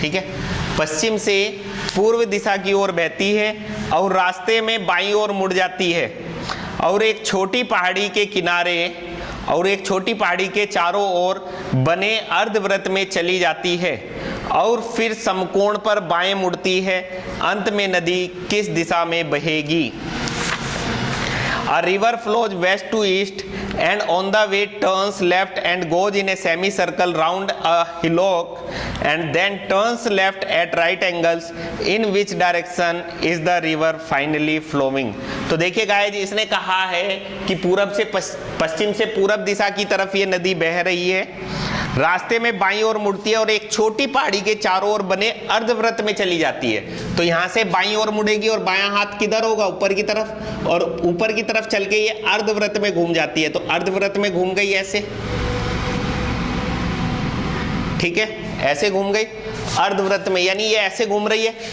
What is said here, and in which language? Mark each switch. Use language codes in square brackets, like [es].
[hi] ठीक है, पश्चिम से पूर्व दिशा की ओर बहती है और रास्ते में बाईं ओर मुड़ जाती है और एक छोटी पहाड़ी के किनारे और एक छोटी पहाड़ी के चारों ओर बने अर्धवृत्त में चली जाती है और फिर समकोण पर बाएं मुड़ती है। अंत में नदी किस दिशा में बहेगी? [en] A river flows west to east and on the way turns left and goes in a semicircle round a hillock and then turns left at right angles. In which direction is the river finally flowing? [hi] तो देखिए guys, इसने कहा है कि पूरब से पश्चिम से पूरब दिशा की तरफ ये नदी बह रही है, रास्ते में बाईं ओर मुड़ती है और एक छोटी पहाड़ी के चारों ओर बने अर्धवृत्त में चली जाती है। तो यहाँ से बाईं ओर मुड़ेगी और बायां हाथ किधर होगा? ऊपर की तरफ, और ऊपर की तरफ चल के ये अर्धवृत्त में घूम जाती है। तो अर्धवृत्त में घूम गई ऐसे, ठीक है, ऐसे घूम गई अर्धवृत्त में, यानी ये ऐसे घूम रही है।